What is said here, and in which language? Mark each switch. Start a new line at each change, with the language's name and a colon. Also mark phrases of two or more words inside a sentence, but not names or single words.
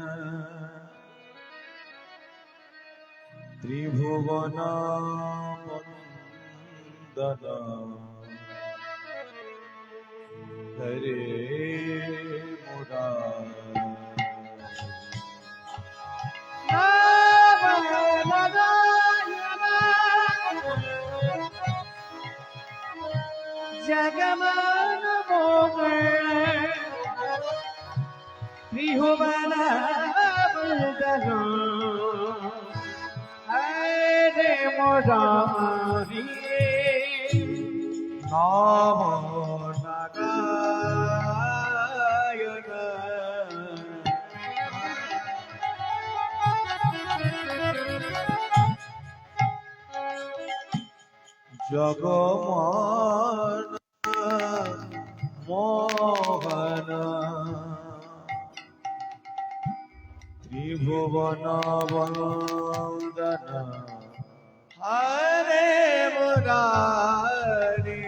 Hindi: त्रिभुवन वंदन हरे जगमन मोहन त्रिभुवन वंदन हरे मुरारी হরি
Bangla: নমো নারায়ণ জগমোহন মোহন ত্রিভুবন বন্দন হরে মুরারি